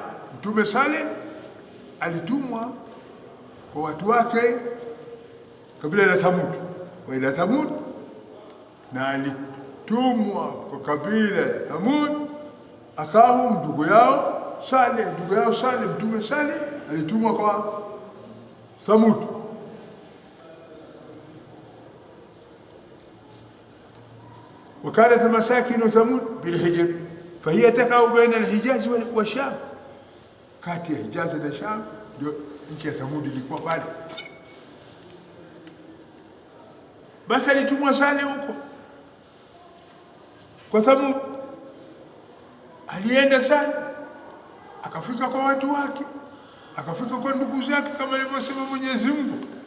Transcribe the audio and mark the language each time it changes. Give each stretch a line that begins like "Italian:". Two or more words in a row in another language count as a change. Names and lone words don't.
Swahili: Mtume Saleh alitumwa kwa watu wake kabila la Thamud,
Arabic: وإلى ثمود,
Swahili: na alitumwa kwa kabila la Thamud akhahum, ndugu yao Saleh. Ndugu yao Saleh, Mtume Saleh alitumwa kwa Thamud.
Arabic: وكانت مساكن ثمود بالحجر فهي تقع بين الحجاز والشام.
Swahili: kati ya Hijaz na Sham ndio nchi ya Thamud ilikuwa pale. Basi alitumwa Saleh huko kwa Thamud. Alienda Saleh akafika kwa watu wake, akafika kwa ndugu zake kama alivyosema Mwenyezi Mungu.